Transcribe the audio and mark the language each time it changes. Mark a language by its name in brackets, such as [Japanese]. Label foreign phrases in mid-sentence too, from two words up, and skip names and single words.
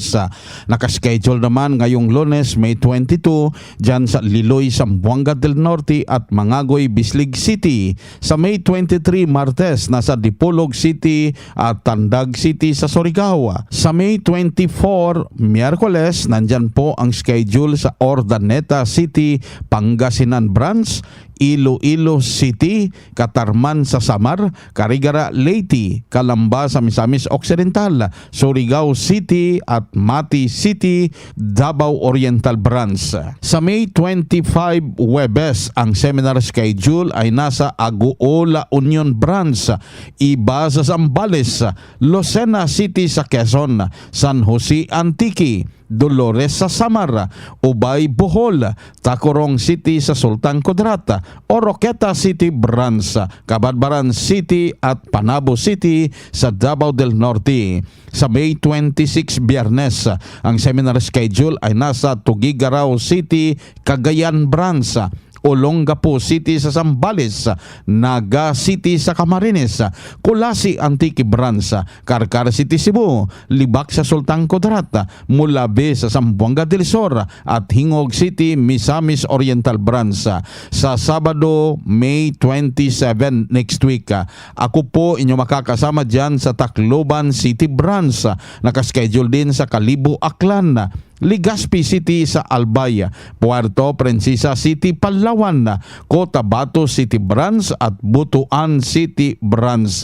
[Filipino] Nakaschedule naman ngayong Lunes, May 22, dyan sa Liloy, Zamboanga del Norte at Mangagoy, Bislig City. Sa May 23, Martes, nasa Dipolog City at Tandag City sa Surigao. Sa May 24, Miyerkules, nandyan po ang schedule sa Ordaneta City, Pangasinan Branch, Iloilo City, Katarman sa Samar, Carigara Leyte, Calamba sa Misamis Occidental, Surigao City at Mati City, Davao Oriental Branch. Sa May 25 Webes, ang seminar schedule ay nasa Aguola Union Branch, Iba sa Zambales, Lucena City sa Quezon, San Jose Antique, Dolores sa Samar, Ubay Bohol, Tacorong City sa Sultan Kudarat, Oroqueta City Branch, Cabadbaran City at Panabo City sa Davao del Norte. Sa May 26 Biyernes, ang seminar schedule ay nasa Tuguegarao City, Cagayan Branch, Olongapo City sa Zambales, Naga City sa Camarines, Kulasi Antique Branch, Carcar City Cebu, Libak sa Sultan Kudarat, Mulabe sa Zamboanga del Sur at Hingog City, Misamis Oriental Branch. Sa Sabado, May 27 [English] next week, [Filipino] ako po inyo makakasama dyan sa Tacloban City Branch. Nakaschedule din sa Kalibo, Aklan, Legazpi City sa Albay, Puerto Princesa City, Palawan, Cotabato City Branch at Butuan City Branch.